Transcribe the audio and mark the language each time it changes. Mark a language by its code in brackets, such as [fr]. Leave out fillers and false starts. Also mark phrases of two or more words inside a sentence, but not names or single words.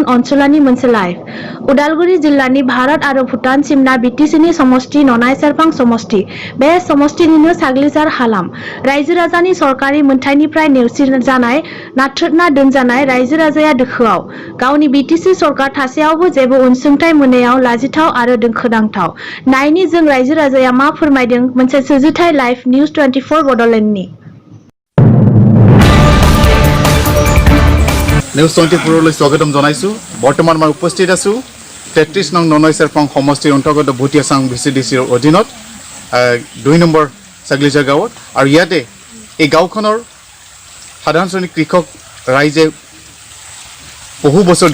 [brx] अनसुलानि मोनसे लाइभ उदालगुरि जिल्लानि भारत आरो भुटान सिमना बीटीसीनि समष्टि ननाय सेरफां समष्टि बे समष्टिनिनो साग्लिजार हालाम रायजो राजानि सरकारि मोनथायनिफ्राय नेवसिन जानाय नाथ्रोदना दोनजानाय रायजो राजाया दोखोआव गावनि बीटीसी सरकार थासेयावबो जेबो अनसुंथाय मोनैयाव लाजिथाव आरो दोखोनांथाव नायनि जों रायजो राजाया मा फोरमायदों मोनसे सुजुथाय [en] live news [brx] 24 बडलेण्डनि [as] নিউজ 24 লৈ স্বাগতম জনাইছো বৰ্তমান মই উপস্থিত আছো 33 নং ননৈ সেৰফাং সমষ্টিৰ অন্তৰ্গত ভুটিয়াচাং ভিচিডিচিৰ অধীনত 2 নম্বৰ সাগলিজাৰ গাঁৱত আৰু ইয়াতে এই গাঁওখনৰ সাধাৰণ শ্ৰেণীৰ কৃষক ৰাইজে বহু বছৰ